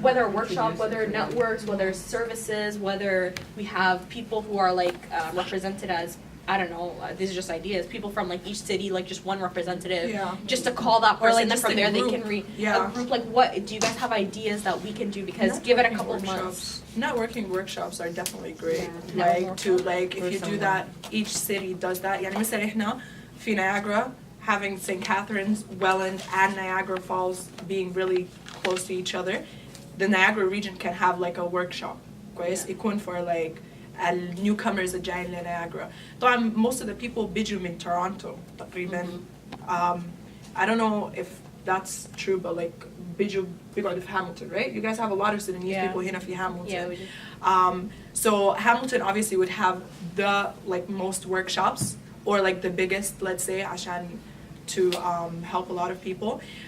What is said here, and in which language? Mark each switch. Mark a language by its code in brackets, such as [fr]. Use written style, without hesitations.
[en] Whether a workshop, whether networks, whether services, whether we have people who are like represented as I don't know, these are just ideas. People from like each city, like just one representative, just to call that person, and then from there they can read a group. Like, what do you guys have ideas that we can do? Because give it a couple of months. Networking workshops are definitely great. Like to like if you do that, each city does that. [ar] يعني مثلا إحنا في Niagara [en] having [ar] St. [en] Catharines, Welland, and Niagara Falls being really close to each other, the Niagara region can have like a workshop. [ar] كويس يكون [en] for like [ar] النيوكمرز الجايين لنياجرا. طبعا [en] most of the people [ar] بيجوا من تورونتو تقريبا. [en] I don't know if that's true, but like [ar] بيقعدوا في [en] Hamilton, right? You guys have a lot of Sudanese people [ar] هنا في [en] Hamilton. Yeah, we do. So Hamilton obviously would have the like most workshops or like the biggest, let's say, [ar] عشان [en] to help a lot of people.